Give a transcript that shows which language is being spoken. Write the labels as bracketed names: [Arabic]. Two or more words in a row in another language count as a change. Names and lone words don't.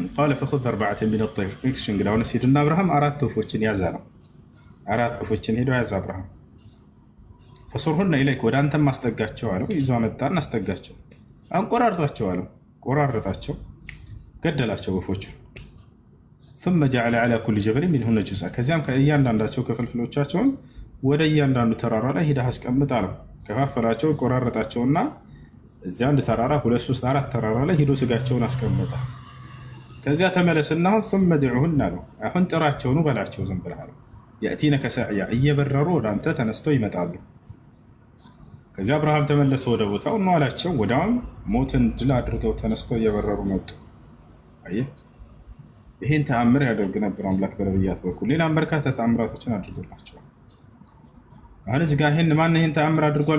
[Arabic] قال فخذ أربعة من الطير። [Amharic] እሺ እንግዲህ አሁን ሲድና አብርሃም 4 ወፎችን ያዘ ነው። 4 ወፎችን ሄዶ ያዘ አብርሃም። [Arabic] فصرهن إليك [Amharic] ወደ አንተም ማስጠጋቸው አለው። ይዞ አመጣና አስጠጋቸው። አንቆራርጣቸው አለው። ቆራረጣቸው፣ ገደላቸው ወፎቹ። [Arabic] ثم جعل على كل جبل منهن جزءا። [Amharic] ከዚያም ከእያንዳንዳቸው ክፍልፍሎቻቸውን ወደ እያንዳንዱ ተራራ ላይ ሄደህ አስቀምጥ አለው። ከፋፈላቸው፣ ቆራረጣቸውና እዚያ አንድ ተራራ 2 3 4 ተራራ ላይ ሄዶ ስጋቸውን አስቀመጠ። ከዚያ ተመለስና አሁን [Arabic] ثم ادعهن [Amharic] አለው። አሁን ጥራቸው ነው በላቸው ዝም ብለህ አለው። [Arabic] يأتينك سعيا [Amharic] እየበረሩ ወደ አንተ ተነስተው ይመጣሉ። ከዚያ አብርሃም ተመለሰ ወደ ቦታው ነው አላቸው። ወዲያውም ሞትን ድል አድርገው ተነስተው እየበረሩ መጡ። አየህ፣ ይህን ተአምር ያደርግ ነበር አምላክ በነቢያት በኩል። ሌላም በርካታ ተአምራቶችን አድርጎላቸዋል። አሁን እዚህ ጋር ይህን ማን ይህን ተአምር አድርጓል?